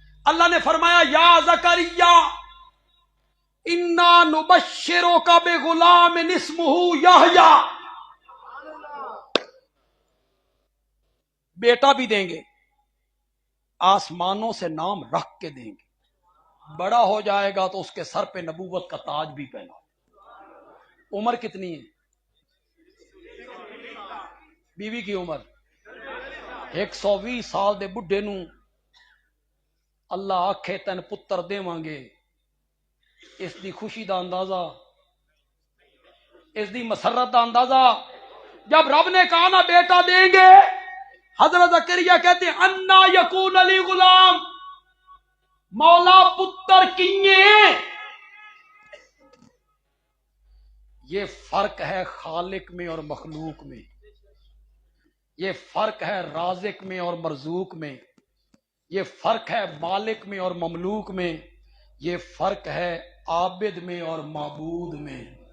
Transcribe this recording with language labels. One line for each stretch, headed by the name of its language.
Urdu: اللہ نے فرمایا
Arabic: یا زکریا انا نبشرک بغلام اسمہ یحییٰ.
Urdu: بیٹا بھی دیں گے، آسمانوں سے نام رکھ کے دیں گے، بڑا ہو جائے گا تو اس کے سر پہ نبوت کا تاج بھی پہنا. عمر کتنی ہے؟
Punjabi: بیوی کی عمر 120 سال دے بڈھے نو اللہ آکھے تین پتر دیواں گے. اس دی خوشی دا اندازہ، اس دی مسرت دا اندازہ
Urdu: جب رب نے کہا نا بیٹا دیں گے، حضرت زکریا کہتے ہیں
Arabic: انا یکون علی غلام،
Punjabi: مولا پتر کیے.
Urdu: یہ فرق ہے خالق میں اور مخلوق میں، یہ فرق ہے رازق میں اور مرزوق میں، یہ فرق ہے مالک میں اور مملوک میں، یہ فرق ہے عابد میں اور معبود میں.